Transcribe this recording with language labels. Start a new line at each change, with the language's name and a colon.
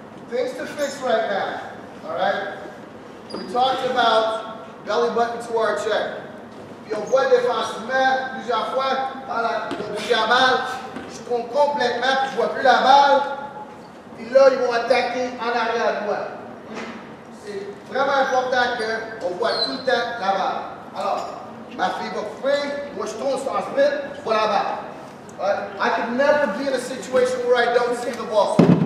English: Things to fix right now, all right? We talked about belly button to our check.
French: Puis on voit défensivement plusieurs fois, dans la deuxième balle, je compte complètement, puis je vois plus la balle. Puis là, ils vont attaquer en arrière de moi. C'est vraiment important qu'on voit tout le temps la balle. Alors, ma fille va couper, moi je tourne sans sprint, je vois la balle.
English: Right? I could never be in a situation where I don't see the ball.